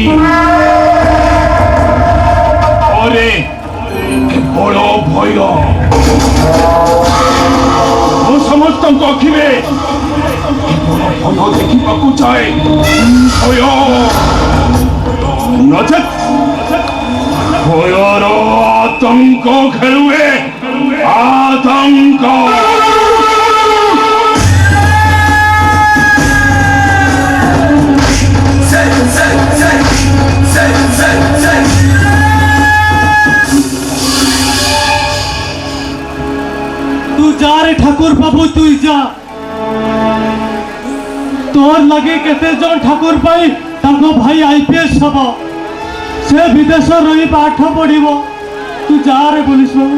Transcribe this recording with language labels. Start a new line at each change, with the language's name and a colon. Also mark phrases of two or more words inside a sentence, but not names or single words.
Odia: ପରେ କେବଳ ଭୟ ମୁଁ ସମସ୍ତଙ୍କ ଆଖିରେ କେବଳ ଭୟ ଦେଖିବାକୁ ଚାହେଁ ଭୟ ନଚେତ୍ ଭୟର ଆତଙ୍କ ଖେଳୁଏ ଆତଙ୍କ ତୁଇ ଯା ରେ ଠାକୁର ବାବୁ ତୁଇ ଯା ତୋର ଲାଗେ କେତେ ଜନ ଠାକୁର ପାଇ ତାଙ୍କ ଭାଇ ଆଇପିଏସ ହବ ସେ ବିଦେଶ ରହି ପାଠ ପଢ଼ିବ ତୁଇ ଯା ରେ ପୁଲିସ ବାବୁ